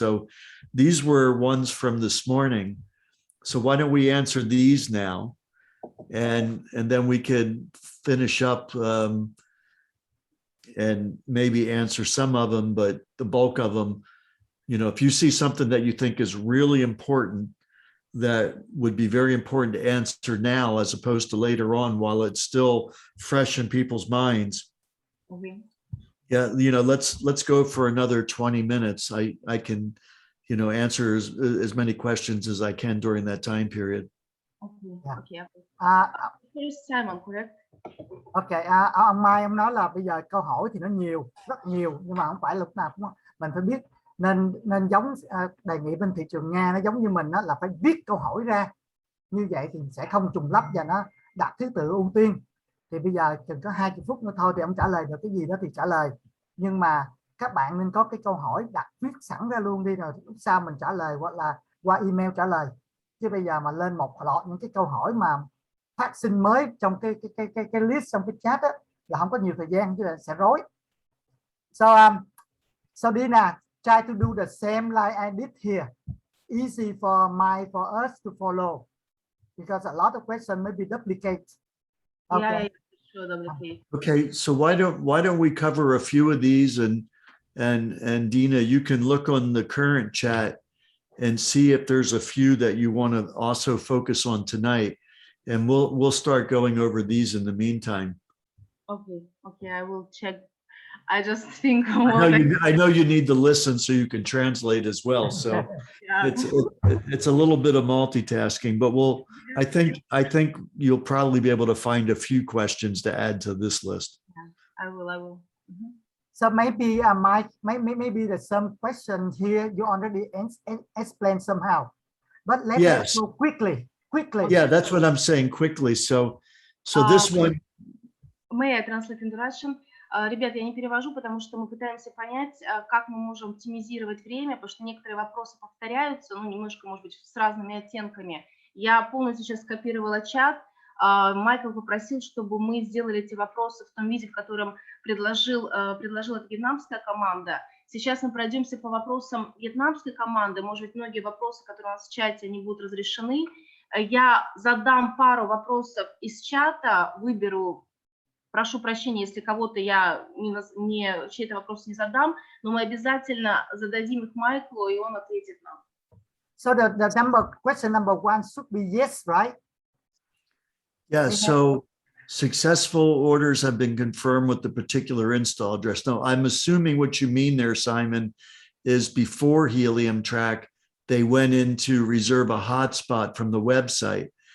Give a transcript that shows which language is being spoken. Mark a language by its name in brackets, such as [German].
[English] So these were ones from this morning. So why don't we answer these now, and then we could finish up and maybe answer some of them, but the bulk of them, if you see something that you think is really important, that would be very important to answer now, as opposed to later on while it's still fresh in people's minds. Okay. Yeah, let's go for another 20 minutes. I can, answer as many questions as I can during that time period. Okay. Here's Simon, correct? [Vietnamese] Ok, ông Mai ông nói là bây giờ câu hỏi thì nó rất nhiều, nhưng mà không phải lúc nào cũng mình phải biết nên giống đề nghị bên thị trường Nga nó giống như mình đó, là phải viết câu hỏi ra, như vậy thì sẽ không trùng lắp và nó đặt thứ tự ưu tiên. Thì bây giờ chừng có 20 phút nữa thôi thì ông trả lời được cái gì đó thì trả lời, nhưng mà các bạn nên có cái câu hỏi đặt viết sẵn ra luôn đi, rồi lúc sau mình trả lời hoặc là qua email trả lời. Chứ bây giờ mà lên một loạt những cái câu hỏi mà phát sinh mới trong cái list trong cái chat á, là không có nhiều thời gian, chứ là sẽ rối. [English] So Dina, try to do the same like I did here. Easy for us to follow because a lot of questions may be duplicate. Okay. Yeah, sure, duplicate. Okay, so why don't we cover a few of these, and Dina, you can look on the current chat and see if there's a few that you want to also focus on tonight, and we'll start going over these in the meantime. Okay, I will check. I just think I know you need to listen so you can translate as well. So yeah. it's a little bit of multitasking, but I think you'll probably be able to find a few questions to add to this list. Yeah, I will. Mm-hmm. So maybe Mike, maybe there's some questions here you already explained somehow, but let's go quickly. Yeah, that's what I'm saying, quickly. So this one. May I translate in Russian? [Russian] Ребят, я не перевожу, потому что мы пытаемся понять, как мы можем оптимизировать время, потому что некоторые вопросы повторяются, ну, немножко, может быть, с разными оттенками. Я полностью сейчас скопировала чат. Майкл попросил, чтобы мы сделали эти вопросы в том виде, в котором предложила эта вьетнамская команда. Сейчас мы пройдемся по вопросам вьетнамской команды. Может быть, многие вопросы, которые у нас в чате, они будут разрешены. Я задам пару вопросов из чата, выберу. Прошу прощения, если кого-то я чей-то вопрос не задам, но мы обязательно зададим их Майклу, и он ответит нам. [English] So question number one should be yes, right? Yeah, so successful orders have been confirmed with the particular install address. Now, I'm assuming what you mean there, Simon, is before Helium Track, they went in to reserve a hotspot from the website.